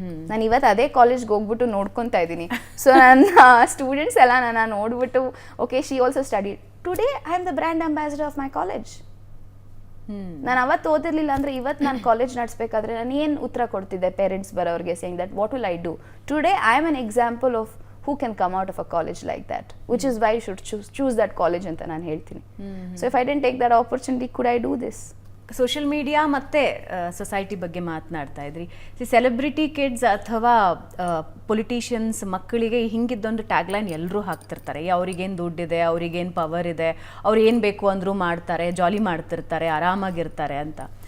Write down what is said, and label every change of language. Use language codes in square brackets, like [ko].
[kn] ನಾನು ಇವತ್ತು ಅದೇ ಕಾಲೇಜ್ಗೆ ಹೋಗ್ಬಿಟ್ಟು ನೋಡ್ಕೊತಾ ಇದ್ದೀನಿ. ಸೊ ನನ್ನ ಸ್ಟೂಡೆಂಟ್ಸ್ ಎಲ್ಲ ನನ್ನ ನೋಡ್ಬಿಟ್ಟು [en] Okay she also study today I am the brand ambassador of my college. [kn] ನಾನು ಅವತ್ತು ಓದಿರ್ಲಿಲ್ಲ ಅಂದರೆ ಇವತ್ತು ನಾನು ಕಾಲೇಜ್ ನಡೆಸಬೇಕಾದ್ರೆ ನಾನು ಏನು ಉತ್ತರ ಕೊಡ್ತಿದ್ದೆ parents ಬರೋರಿಗೆ [en] Saying that what will I do today. I am an example of who can come out of a college like that, which is why you should choose that college [kn] ಅಂತ ನಾನು ಹೇಳ್ತೀನಿ. [en] So if I didn't take that opportunity, could I do this? [kn] Social media ಮತ್ತು society ಬಗ್ಗೆ ಮಾತನಾಡ್ತಾ ಇದ್ರಿ. Celebrity kids ಅಥವಾ politicians ಮಕ್ಕಳಿಗೆ ಹಿಂಗಿದ್ದೊಂದು tagline ಎಲ್ಲರೂ ಹಾಕ್ತಿರ್ತಾರೆ, ಅವ್ರಿಗೇನು ದುಡ್ಡಿದೆ, ಅವ್ರಿಗೇನು ಪವರ್ ಇದೆ, ಅವ್ರು ಏನು ಬೇಕು ಅಂದರೂ ಮಾಡ್ತಾರೆ, ಜಾಲಿ ಮಾಡ್ತಿರ್ತಾರೆ, ಆರಾಮಾಗಿರ್ತಾರೆ ಅಂತ.